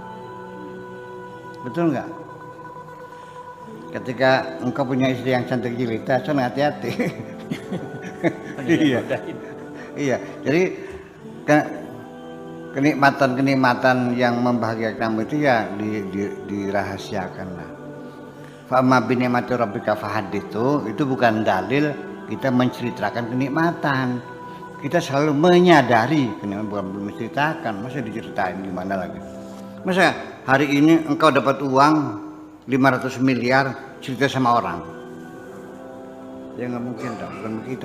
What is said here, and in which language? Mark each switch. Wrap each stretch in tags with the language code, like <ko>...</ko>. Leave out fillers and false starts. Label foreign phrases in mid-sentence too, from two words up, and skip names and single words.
<id>Betul nggak? Ketika engkau punya istri yang cantik jelita, so hati-hati. Iya. Jadi kenikmatan yang membahagiakan kamu itu ya dirahasiakanlah.</id> <ar>فأما بنعمة ربك فحدث,</ar> <id>itu bukan dalil kita menceritakan kenikmatan. Kita selalu menyadari kenikmatan, bukan menceritakan. Masa diceritain gimana lagi? Masa hari ini engkau dapat uang 500 miliar cerita sama orang? Ya nggak mungkin dong. Bukan begitu.</id>